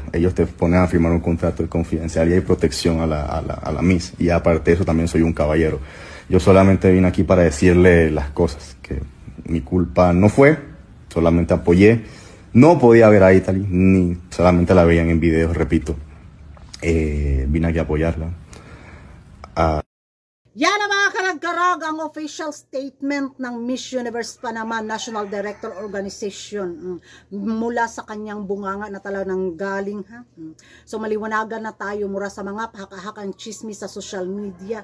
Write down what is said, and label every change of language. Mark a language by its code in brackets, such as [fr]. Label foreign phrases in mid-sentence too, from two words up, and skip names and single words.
[es] Ellos te ponen a firmar un contrato de confidencialidad y protección a la Miss. Y aparte de eso también soy un caballero. Yo solamente vine aquí para decirle las cosas, que mi culpa no fue, solamente apoyé. No podía ver a Italy, ni solamente la veían en videos, repito. Vine aquí a apoyarla. [tl] Yan ang mga karag-karag ang [en] official statement [tl] ng Miss Universe Panama National Director Organization mula sa kanyang bunganga na talaga nang galing. So maliwanagan na tayo mura sa mga haka-hakang chismis sa [en] social media.